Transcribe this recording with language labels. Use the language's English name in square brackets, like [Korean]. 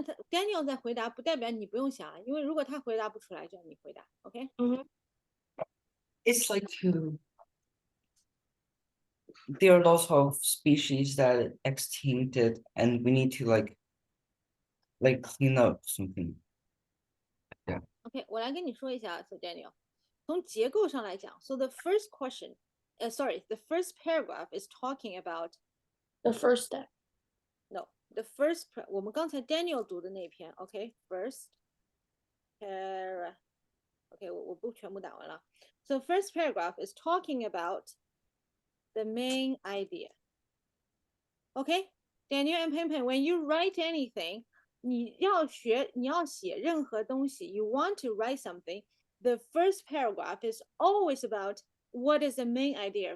[Chinese] Daniel 在回答，不代表你不用想，因为如果他回答不出来，就让你回答。 [English] OK？ It's like there are lots of species that extincted, and we need to like clean up something. Yeah. OK， [Chinese] 我来跟你说一下 [English] ，So Daniel， [Chinese] 从结构上来讲 [English] ，So the first question, the first paragraph is talking about the first step. No, the first [Chinese] 我们刚才 Daniel 读的那篇 ，OK，first para，OK， 我不全部打完了。 [English] So first paragraph is talking about the main idea. Okay, Daniel and Pei, when you write anything, [Chinese] 你要写任何东西 [English] you want to write something, the first paragraph is always about what is the main idea.